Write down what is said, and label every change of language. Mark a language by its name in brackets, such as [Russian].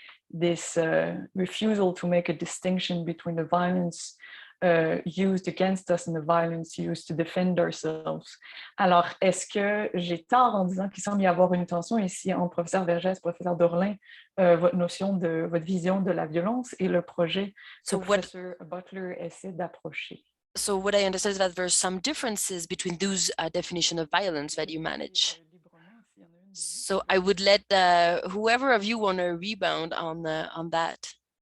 [English] This refusal to make a distinction between the violence used against us and the violence used to defend ourselves. [French] Alors, est-ce que j'ai tort en disant qu'il semble y avoir une tension ici entre professeur Vergès, professeur Dorlin, votre vision de la violence et le projet que professeur Butler essaie d'approcher? [English] So what I understand is that there's some differences between those definition of violence that you manage. So I would let whoever of you want to rebound on that.